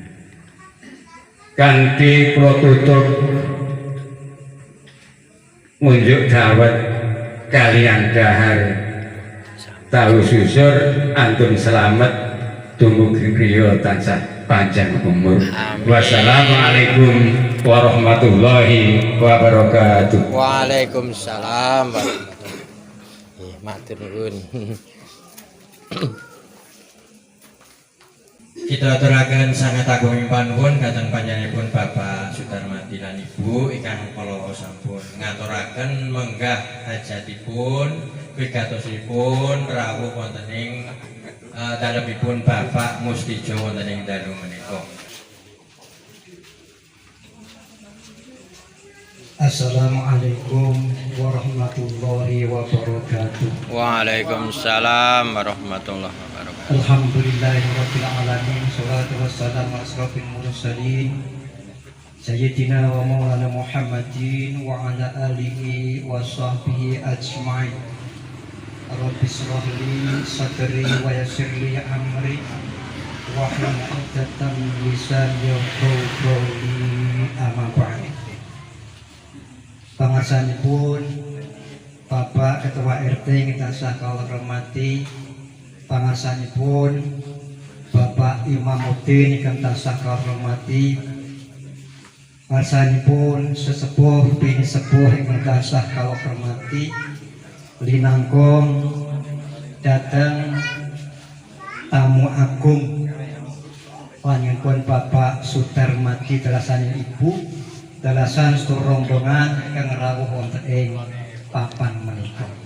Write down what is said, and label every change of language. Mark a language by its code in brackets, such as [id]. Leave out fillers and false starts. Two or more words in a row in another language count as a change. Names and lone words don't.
[jv] Kanthi kula tutup ngunjuk dawet kalian dahar tahu susur antun selamat dumugi griya tansah panjang umur. [ar] والسلام عليكم ورحمة الله وبركاته. وعليكم السلام ورحمة الله. [jv] Matur nuwun. Kita aturaken sangat agunging panuwun dhateng panjenenganipun Bapak Sudarmati lan Ibu ingkang kala sampun ngaturaken menggah hajatipun wigatosipun rawuh wonten ing dalemipun Bapak Mustijo wonten ing dalu menika. [ar] السلام عليكم ورحمة الله وبركاته. وعليكم السلام ورحمة الله وبركاته. الحمد لله رب العالمين، الصلاة والسلام على أشرف المرسلين سيدنا ومولانا محمد وعلى آله وصحبه أجمعين. رب اشرح لي صدري ويسر لي أمري واحلل عقدة من لساني يفقهوا قولي. أما بعد. [jv] Pangarsanipun Bapak Ketua RT kita tansah kawula hormati, pangarsanipun Bapak Imamuddin ingkang tansah kawula hormati, pangarsanipun sesepuh bini sepuh ingkang tansah kawula hormati, linangkung dateng tamu agung panjenenganipun Bapak Sudarmati dalasan Ibu dalasan rombongan ingkang rawuh wonten ing papan menika.